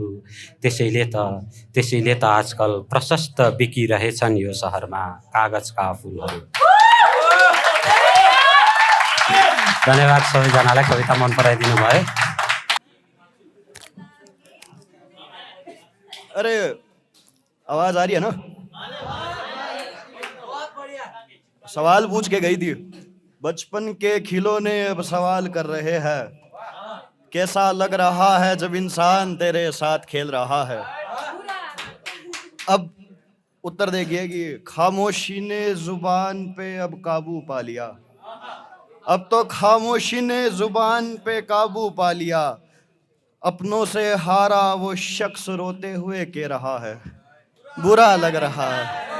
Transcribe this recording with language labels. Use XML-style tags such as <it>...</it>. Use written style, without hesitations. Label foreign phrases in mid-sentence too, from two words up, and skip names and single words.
<ne>त्यसैले त आजकल प्रशस्त बिकिरहेछन् यो सहरमा कागजका फुलहरू। धन्यवाद सबैजनालाई कविता मन पराइदिनु भयो।</ne> <hi>अरे आवाज आ रही है ना? सवाल पूछ के गई थी, बचपन के खिलौने अब सवाल कर रहे हैं, कैसा लग रहा है जब इंसान तेरे साथ खेल रहा है। अब उत्तर देखिए कि खामोशी ने जुबान पे अब काबू पा लिया, अब तो खामोशी ने जुबान पे काबू पा लिया, अपनों से हारा वो शख्स रोते हुए कह रहा है, बुरा लग रहा है।</hi>